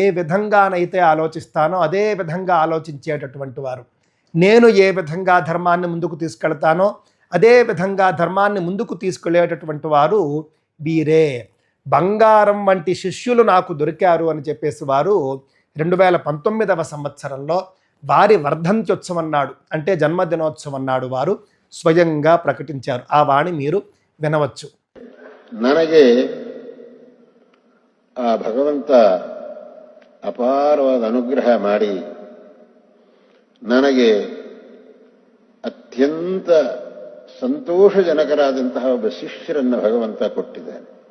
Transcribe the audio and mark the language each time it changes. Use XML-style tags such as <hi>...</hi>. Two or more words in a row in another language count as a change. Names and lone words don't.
<te>విధంగానైతే ఆలోచిస్తానో అదే విధంగా ఆలోచించేటటువంటి వారు, నేను ఏ విధంగా ధర్మాన్ని ముందుకు తీసుకెళ్తానో అదే విధంగా ధర్మాన్ని ముందుకు తీసుకెళ్లేటటువంటి వారు వీరే, బంగారం వంటి శిష్యులు నాకు దొరికారు అని చెప్పేసి వారు 2019వ సంవత్సరంలో వారి వర్ధంత్యోత్సవం నాడు, అంటే జన్మదినోత్సవం నాడు వారు స్వయంగా ప్రకటించారు. ఆ వాణి మీరు వినవచ్చు.</te> <kn>ನನಗೆ ಆ ಭಗವಂತ ಅಪಾರವಾದ ಅನುಗ್ರಹ ಮಾಡಿ ನನಗೆ ಅತ್ಯಂತ ಸಂತೋಷಜನಕರಾದಂತಹ ಒಬ್ಬ ಶಿಷ್ಯರನ್ನು ಭಗವಂತ ಕೊಟ್ಟಿದ್ದಾನೆ.</kn>